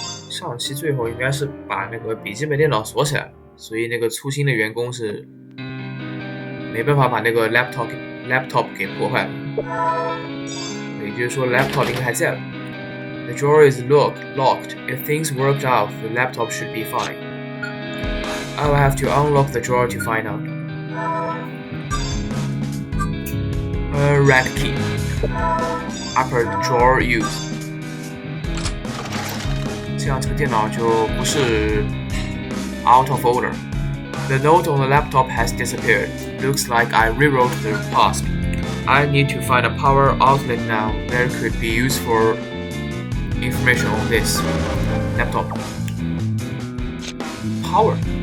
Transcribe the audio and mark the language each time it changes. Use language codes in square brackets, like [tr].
[zh] 上期最后应该是把那个笔记本电脑锁起来了，所以那个粗心的员工是没办法把那个 laptop 给破坏了。也就是说 laptop 应该还在了。 [en] The drawer is locked. If things worked out, the laptop should be fine. I will have to unlock the drawer to find out. A red key. Upper drawer used. [zh] 这样这个电脑就不是 [en] out of order. The note on the laptop has disappeared. Looks like I rewrote the past. I need to find a power outlet now that could be used for information on this laptop. Power.